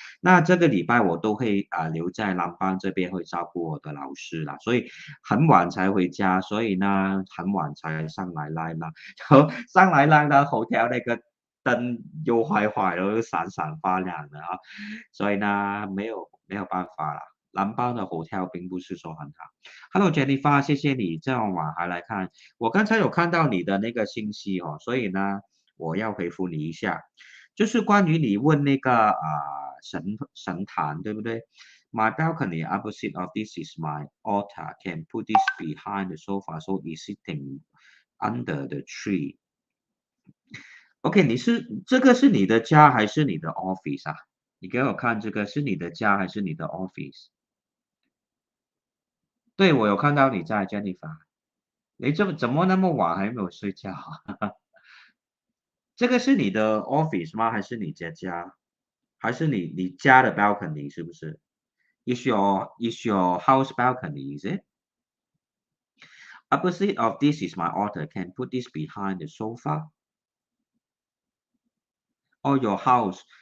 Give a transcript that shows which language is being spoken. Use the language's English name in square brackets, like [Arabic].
[Chinese] 那这个礼拜我都会留在南邦这边会照顾我的老师啦，所以很晚才回家，所以呢很晚才上来 live 啦，然后上来 live 呢，hotel 那个灯又坏了，又闪闪发亮的所以呢没有办法了。南邦的 hotel 并不是说很好。Hello Jennifer，谢谢你这么晚还来看，我刚才有看到你的那个信息所以呢我要回复你一下。就是关于你问那个神坛对不对？ [English] My balcony opposite of this is my altar. Can put this behind the sofa, so it's sitting under the tree. [Chinese] OK，这个是你的家还是你的 office 啊？你给我看这个是你的家还是你的 office？对，我有看到你在 Jennifer。你怎么那么晚还没有睡觉这个是你的 office 吗？还是你家？还是你家的 balcony 是不是？ [English] Is your house balcony? Is it? Opposite of this is my altar. Can put this behind the sofa or your house.